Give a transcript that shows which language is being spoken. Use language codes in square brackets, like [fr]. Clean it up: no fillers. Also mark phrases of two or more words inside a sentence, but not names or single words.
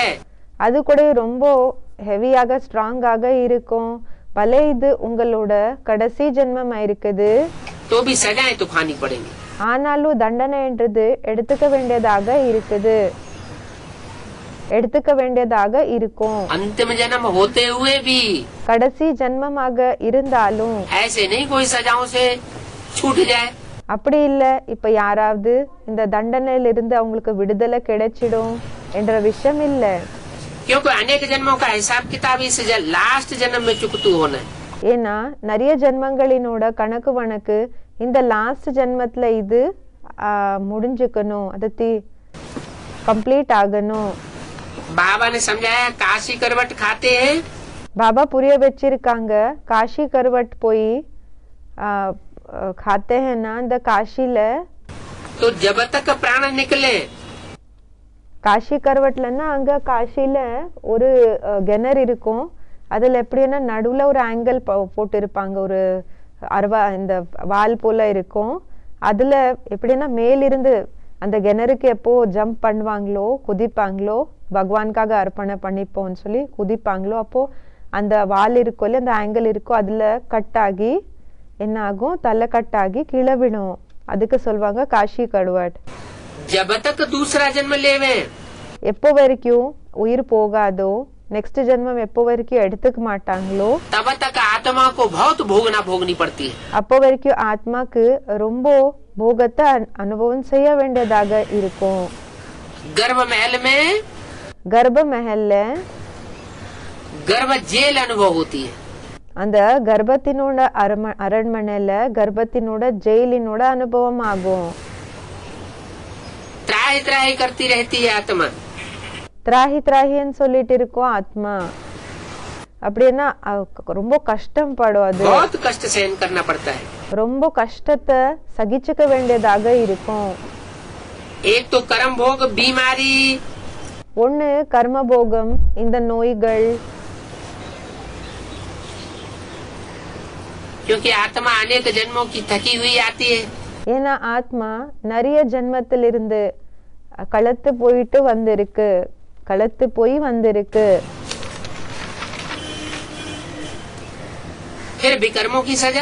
[ta] அது கூடயும் ரொம்ப ஹெவியாக ஸ்ட்ராங்காக இருக்கும். பல இது உங்களோட கடைசி ஜென்மம் இருக்குது. [hi] तो भी सजाएं तो खानी पड़ेंगी। [ta] ஆனாலும் தண்டனைன்றது எடுத்துக்க வேண்டியதாக இருக்கும். [hi] अंतिम जन्म होते हुए भी [ta] கடைசி ஜென்மமாக இருந்தாலும் [hi] ऐसे नहीं कोई सजाओं से छूट जाए। [ta] அப்படி இல்ல இப்ப யாராவது இந்த தண்டனையில இருந்து அவங்களுக்கு விடுதலை கிடைச்சிடும் என்ற விஷயம் இல்ல. [hi] क्योंकि अनेक जन्मों का हिसाब किताब इस लास्ट जन्म में चुकतू होना है। [ta] ஏன்னா நிறைய ஜென்மங்களினோட கணக்கு வழக்கு இந்த லாஸ்ட் ஜென்மத்துல இது முடிஞ்சுக்கணும், அது கம்ப்ளீட் ஆகணும். [hi] बाबा ने समझाया काशी करवट खाते हैं। [ta] பாபா புரிய வச்சிருக்காங்க காஷி கருவட் போய் [hi] खाते हैं ना [ta] இந்த காஷில [hi] तो जब तक प्राण निकले [ta] காஷி கருவட்லன்னா அங்க காஷில ஒரு கிணறு இருக்கும். அதுல எப்படின்னா நடுவுல ஒரு ஆங்கிள் போட்டு இருப்பாங்க, ஒரு இந்த வால் போல இருக்கும். அதுல எப்படின்னா மேலிருந்து அந்த கிணறுக்கு எப்போ ஜம்ப் பண்ணுவாங்களோ குதிப்பாங்களோ பகவானுக்காக அர்ப்பணை பண்ணிப்போம்னு சொல்லி குதிப்பாங்களோ அப்போ அந்த வால் இருக்கோ அந்த ஆங்கிள் இருக்கோ அதுல கட் ஆகி என்ன ஆகும், தலை கட்டாகி கீழே விடும். அதுக்கு சொல்லுவாங்க காஷி கருவட். [hi] जब तक दूसरा जन्म लेवे [ta] எப்போ வரைக்கும் உயிர் போகாதோ நெக்ஸ்ட் ஜென்மம் எப்போ வரைக்கும் எடுத்துக்க மாட்டாங்களோ [hi] तब तक आत्मा को बहुत भोगनी पड़ती है। [ta] அப்போ வரைக்கும் ஆத்மாக்கு ரொம்ப போகத்தை அனுபவம் செய்ய வேண்டியதாக இருக்கும். [hi] गर्भ महल में [ta] கர்ப்ப மஹல்ல [hi] गर्भ जेल अनुभव होती है। [ta] அந்த கர்ப்பத்தினோட அரண்மனையில கர்ப்பத்தினோட ஜெயிலினோட அனுபவம் ஆகும். [hi] त्राही त्राही करती रहती है आत्मा। [ta] திராஹின்னு சொல்லிட்டு இருக்கோம் ஆத்மா. அப்படின்னா ரொம்ப கஷ்டம் படும், அது [hi] बहुत कष्ट सहन करना पड़ता है। [ta] ரொம்ப கஷ்டத்தை சகிச்சுக்க வேண்டியதாக இருக்கும். [hi] एक तो कर्म भोग बीमारी, [ta] ஒண்ணு கர்ம போகம் இந்த நோய்கள். [hi] क्योंकि आत्मा अनेक जन्मों की थकी हुई आती है। [ta] ஏன்னா ஆத்மா நிறைய ஜென்மத்திலிருந்து கலத்து போய் வந்திருக்கு. [hi] फिर विकर्मों की सजा,